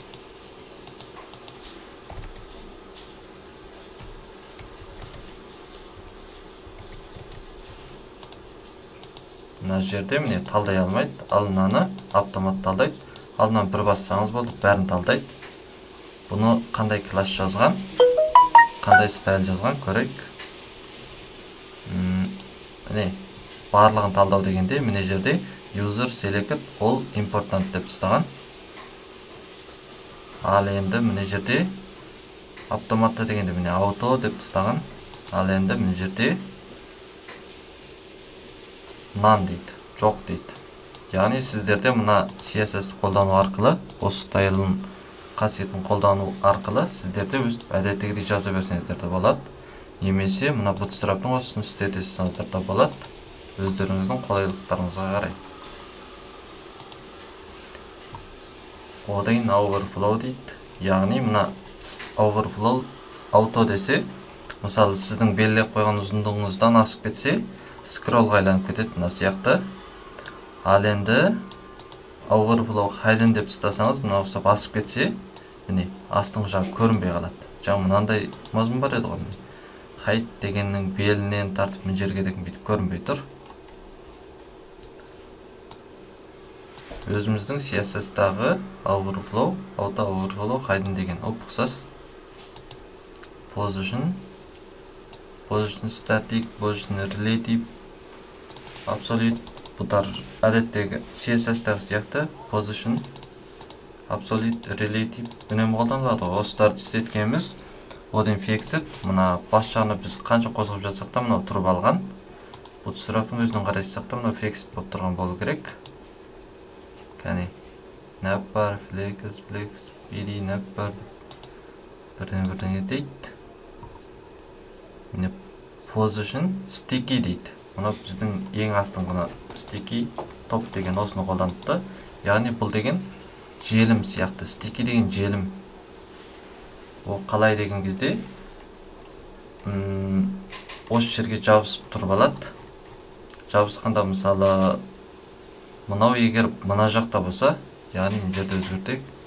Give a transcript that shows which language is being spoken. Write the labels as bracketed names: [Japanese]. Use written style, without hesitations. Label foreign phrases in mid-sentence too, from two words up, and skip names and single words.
[Kazakh] Мына жерде міне талдай алмайды, ал мынаны автомат талдайды. Ал мынаны бір бассаңыз болды, бәрін талдайды. Бұны қандай класс жазған, қандай стайл жазған көрейік. Міне барлығын талдау дегенде міне жерде [English] user select all important [Kazakh] деп ұстаған. Ал енді міне жерде автоматты дегенде міне auto деп ұстаған. Ал енді міне жерде none дейді, жоқ дейді. Яғни сіздерде мына CSS қолдану арқылы, осы стайлын қасиетін қолдану арқылы сіздерде өз әдеттегідей жаза берсеңіздер де болады. Немесе мына bootstrap'ның осыны істетесіңіздер де болады. Өздеріңіздің қолайлықтарыңызға қарай. Одан overflow дейді. Яғни мына [English] overflow auto [Kazakh] десе, мысалы сіздің белгілеп қойған ұзындығыңыздан асып кетсе, scrollға айланып кетеді мына сияқты. Ал енді [English] overflow hidden [Kazakh] деп ұстасаңыз, мына ұқсап асып кетсе, міне астың жағы көрінбей қалады. Жаңа мынандай мазмұн бар еді ғой. Hide дегеннің белінен тартып мына жерге деген бүйтіп көрінбей тұр. Өзіміздің CSS-дағы [English] overflow, auto overflow hidden [Kazakh] деген ұқсас [English] position static, position relative, absolute, [Kazakh] бұдар әдеттегі CSS-тағы сияқты [English] position, absolute, relative [Kazakh] үнемі қолданылады ғой. Осыларды істеткеніміз, одан fixed, мына бас жағына біз қанша қозғап жатсақ та мынау тұрып алған. Bootstrap'ың өзінің қарайсақ та мынау fixed болып тұрған болу керек. Кәне, nap бар, flex, bd, nap бар, бірден дейді. Міне [English] position sticky [Kazakh] дейді. Мұны біздің ең астыңғыны [English] sticky top [Kazakh] деген осыны қолданыпты. Яғни бұл деген желім сияқты. Sticky деген желім. Ол қалай деген кезде осы жерге жабысып тұрып алады. Жабысқанда мысалы мынау егер мына жақта болса, яғни мына жерде өзгертейік.